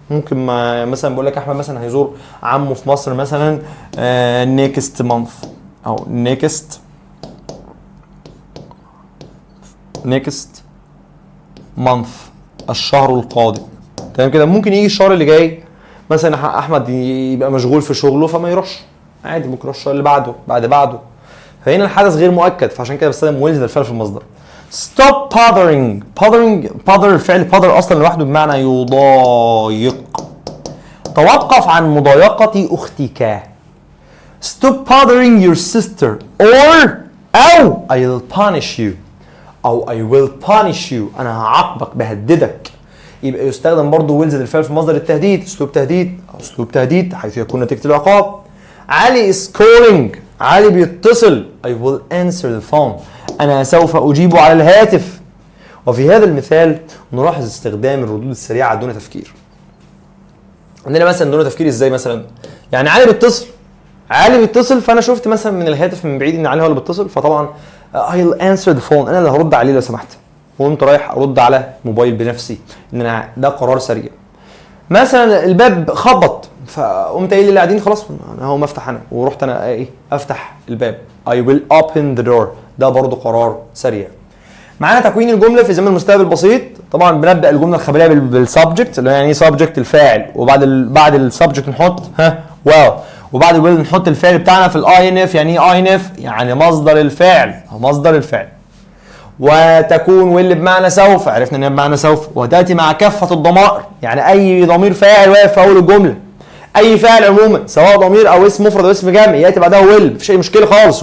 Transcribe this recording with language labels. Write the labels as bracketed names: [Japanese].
[Arabic] ممكن مثلا بقول لك احمد مثلا هيزور عمه في مصر مثلا نيكست مانث او نيكست مانث، الشهر القادم، تمام كده؟ ممكن يجي الشهر اللي جاي مثلا احمد يبقى مشغول في شغله فما يروحش، عادي ممكن يروح الشهر اللي بعده بعده. فهنا الحدث غير مؤكد، فعشان كده بستخدم ويل الفعل في المصدر. [English] stop bothering [Arabic] الفعل bother اصلا لوحده بمعنى يضايق. توقف عن مضايقة اختك. [English] stop bothering your sister او I'll punish you او I will punish you، [Arabic] انا هعاقبك، بهددك. يبقى يستخدم برضه ويل زائد الفعل في مصدر التهديد، اسلوب تهديد حيث يكون نتيجة العقاب. علي [English] is calling، [Arabic] علي بيتصل، [English] I will answer the phone، [Arabic] أنا سوف أجيب على الهاتف. وفي هذا المثال نلاحظ استخدام الردود السريعة دون تفكير. عندنا مثلا دون تفكير ازاي؟ مثلا يعني علي بيتصل فأنا شفت مثلا من الهاتف من بعيد إن علي هو اللي بيتصل، فطبعا [English] I'll answer the phone، [Arabic] أنا اللي هرد عليه لو سمحت، وقمت رايح أرد على موبايل بنفسي، إن أنا ده قرار سريع. مثلا الباب خبط فقمت قايل اللي قاعدين خلاص انا هقوم افتح انا، ورحت انا ايه افتح الباب. [English] I will open the door، ده برضو قرار سريع. [Arabic] معانا تكوين الجمله في زمن المستقبل البسيط. طبعا بنبدا الجمله الخبريه بالسبجكت اللي هو يعني ايه سبجكت الفاعل، وبعد السبجكت نحط well، وبعد الويل نحط الفعل بتاعنا في الاي ان اف. يعني ايه اي ان اف؟ يعني مصدر الفعل. وتكون ويل بمعنى سوف، عرفنا ان هي بمعنى سوف. وتاتي مع كافه الضمائر، يعني اي ضمير فاعل واقف في اول الجمله، اي فاعل عموما سواء ضمير او اسم مفرد او اسم جمع ياتي بعدها ويل، مفيش اي مشكله خالص.